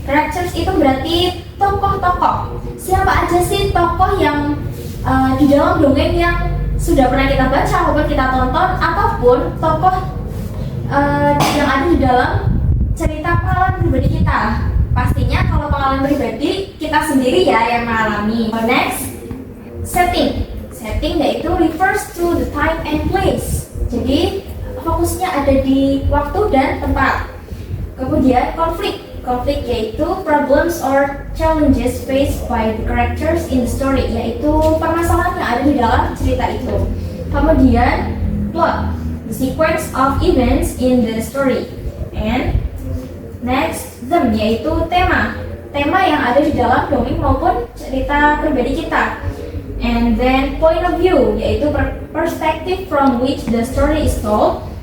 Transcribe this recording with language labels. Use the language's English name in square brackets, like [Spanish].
[Indonesian] Characters itu berarti tokoh-tokoh. Siapa aja sih tokoh yang di dalam dongeng yang sudah pernah kita baca ataupun kita tonton, ataupun tokoh yang ada di dalam cerita pengalaman pribadi kita. Pastinya kalau pengalaman pribadi kita sendiri ya yang mengalami. [English] Next, setting. Setting [Indonesian] yaitu [English] refers to the time and place. [Indonesian] Jadi fokusnya ada di waktu dan tempat. Kemudian konflik. Konflik yaitu [English] problems or challenges faced by the characters in the story, [Indonesian] yaitu permasalahan yang ada di dalam cerita itu. Kemudian [English] plot, the sequence of events in the story. And next, them, [Indonesian] yaitu tema yang ada di dalam dongeng maupun cerita pribadi kita. [English] And then point of view, [Indonesian] yaitu [English] perspective from which the story is told.